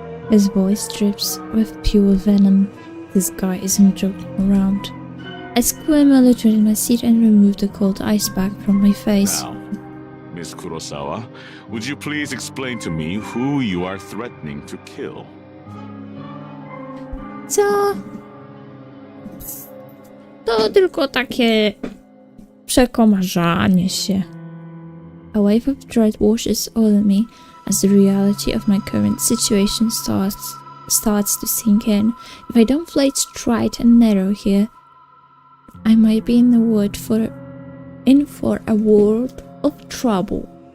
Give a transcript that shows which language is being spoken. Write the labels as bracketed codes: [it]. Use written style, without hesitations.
[en] His voice drips with pure venom. This guy isn't joking around. I squirm a little in my seat and remove the cold ice pack from my face. Now, Miss Kurosawa, would you please explain to me who you are threatening to kill? [pl] Co? To tylko takie przekomarzanie się. [en] A wave of dread washes over me as the reality of my current situation starts to sink in. If I don't play it straight and narrow here, I might be in for a world of trouble.